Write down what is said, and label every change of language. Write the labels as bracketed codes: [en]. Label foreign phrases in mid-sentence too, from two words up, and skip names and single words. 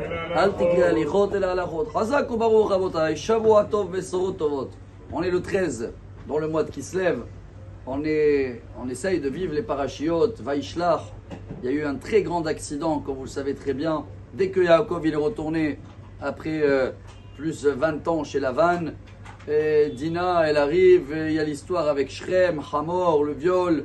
[he] אל תקרא הליכות אלא הלכות. חזק וברוך רבותיי, שבוע טוב בשורות טובות. [fr] On est le 13, dans le mois de Kislev. On essaye de vivre les parachiotes, Vaishlach. Il y a eu un très grand accident, comme vous le savez très bien. Dès que Yaakov il est retourné après plus de 20 ans chez Lavan, et Dina elle arrive, et il y a l'histoire avec Shrem, Hamor, le viol.